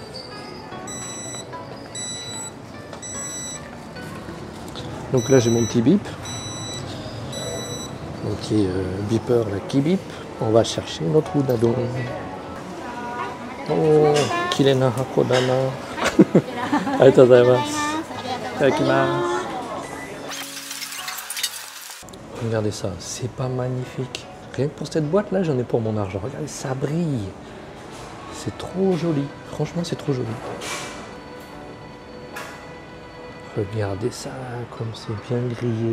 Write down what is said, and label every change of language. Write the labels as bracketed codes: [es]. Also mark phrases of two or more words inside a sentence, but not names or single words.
[fr] Donc là j'ai mon petit bip. Mon petit beeper là qui bip. On va chercher notre udadon. [ja] Oh、きれいな箱だな. ありがとうございます。いただきます. [fr] Regardez ça, c'est pas magnifique. Rien que pour cette boîte là, j'en ai pour mon argent. Regardez, ça brille. C'est trop joli. Franchement, c'est trop joli. Regardez ça, comme c'est bien grillé.